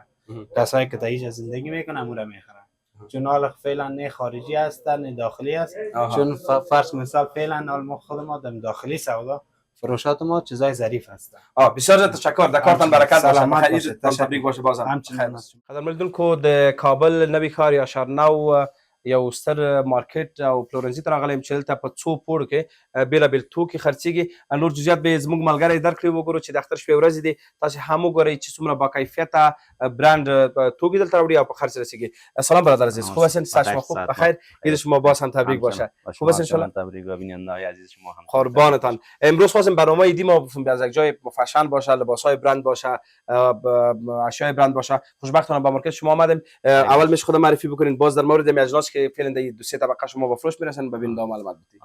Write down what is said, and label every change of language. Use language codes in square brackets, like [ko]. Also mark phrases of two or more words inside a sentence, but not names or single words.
[fa] کسایی که در اینجا زندگی میکنن امورا میخرن. چون حال فعلا نه خارجی است نه داخلی است. چون فرض مثال فعلا حال خود ما در داخلی سودا فروشات ما چیزای ظریف هستند. بسیار تشکر. در کارتان برکت باشه. خیلی تبریک باشه بازم. [ps] قدرمن لیدونکو د کابل نوی ښار یا شارنو یو ستر مارکیټ او پلورنځي ته راغلی یم چې دلته په څو پوړو کې بېلابېل توکي خرڅېږي. نور جزئیات به یې زموږ ملګری درکړي. وګورو چې د اختر شپې ورځې دي، تاسې هم وګورئ چې څومره باکیفیته برند توکي دلته راوړي او په خرڅ رسیږي. [fa] سلام برادر عزیز، خوب هستین؟ صحت شما خوب؟ بخیر. عید شما باز هم تبریک باشه. خوب هستین [ar] ان شاء الله؟ [fa] تبریک و بیننده‌های عزیز شما هم قربانتان. امروز خواستیم برنامه ایدی ما از یک جای فشن باشه، لباس‌های برند باشه، اشیاء برند باشه. خوشبختانه به مارکت شما آمدیم. اول میشه خودم معرفی بکنین، باز در مورد اجناس که فعلا در دو سه طبقه شما به فروش میرسن ببین معلومات بدید.